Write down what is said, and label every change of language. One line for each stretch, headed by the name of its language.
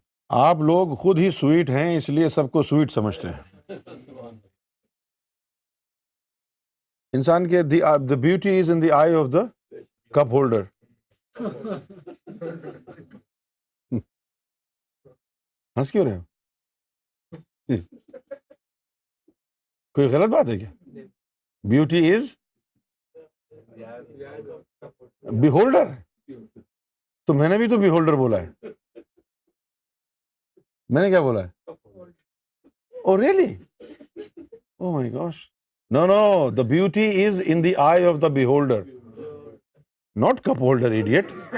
Urdu: آپ لوگ خود ہی سویٹ ہیں، اس لیے سب کو سویٹ سمجھتے ہیں. انسان کے
English: the beauty is in the eye of the cup holder.
Urdu: ہنس کیوں رہے ہو؟ کوئی غلط بات ہے کیا؟
English: Beauty is beholder.
Urdu: تو میں نے بھی تو بیہولڈر بولا ہے. میں نے کیا بولا ہے؟
English: Oh really? Oh my gosh. No, the beauty is in the eye of the beholder, not cup holder, idiot.